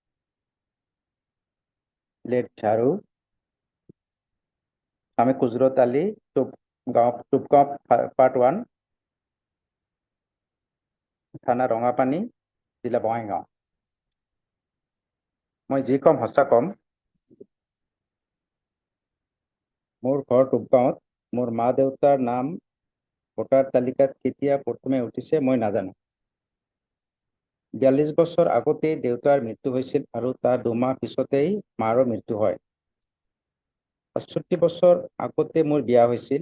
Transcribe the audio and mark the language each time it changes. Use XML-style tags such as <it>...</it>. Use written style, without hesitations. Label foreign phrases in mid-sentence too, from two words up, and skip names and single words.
<as>late Charu, Ame Kuzrot Ali, Tupkop Part 1, Thana Rongapani, Jila Boingao. Moi Jikom Hosakom, More ঘর টুপগাঁৱত মোৰ মা দেউতাৰ নাম ভোটাৰ তালিকাত কেতিয়া প্ৰথমে উঠিছে মই নাজানো 42 বছৰ আগতেই দেউতাৰ মৃত্যু হৈছিল আৰু তাৰ 2 মাহ পিছতেই মাৰো মৃত্যু হয়। 65 বছৰ আগতে মোৰ বিয়া হৈছিল।</as>